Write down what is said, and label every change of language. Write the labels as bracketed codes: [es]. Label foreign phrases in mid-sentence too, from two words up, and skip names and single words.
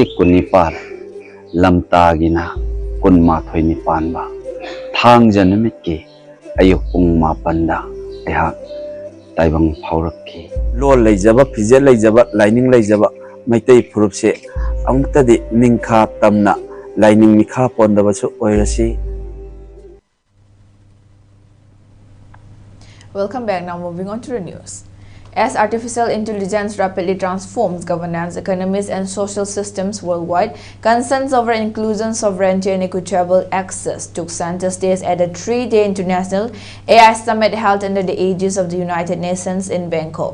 [mni] kunipal lamtagina kun mathoi ni panba thang janamit ki ayuk pung mapanda ayha taibang phaurakki lo leijaba phije leijaba lining leijaba maitai phurup se amukta di ningkha tamna lining mikha pondaba chu oirasi. [en] Welcome back. Now moving on to the news. As artificial intelligence rapidly transforms governance, economies and social systems worldwide, concerns over inclusion, sovereignty and equitable access took center stage at a 3-day international AI summit held under the aegis of the United Nations in Bangkok.